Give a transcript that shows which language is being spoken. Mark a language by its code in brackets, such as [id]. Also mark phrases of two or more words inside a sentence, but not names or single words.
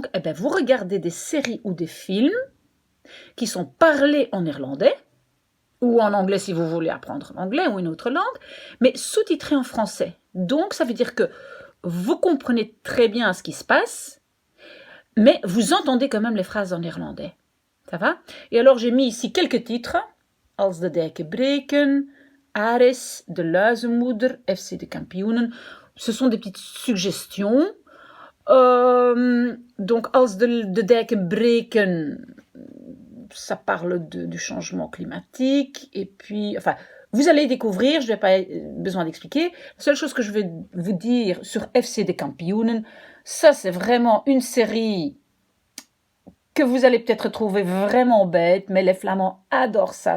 [fr] Eh bien, vous regardez des séries ou des films qui sont parlés en néerlandais, ou en anglais si vous voulez apprendre l'anglais ou une autre langue, mais sous-titrés en français. Donc, ça veut dire que vous comprenez très bien ce qui se passe, mais vous entendez quand même les phrases en néerlandais. Ça va? Et alors, j'ai mis ici quelques titres. Als de dijken breken, Ares, de Luizenmoeder, FC de Kampioenen. Ce sont des petites suggestions. Donc, als de dijken breken, ça parle du changement climatique. Et puis, enfin, vous allez découvrir, je n'ai pas besoin d'expliquer. La seule chose que je vais vous dire sur FC de Kampioenen, ça c'est vraiment une série que vous allez peut-être trouver vraiment bête, mais les Flamands adorent ça.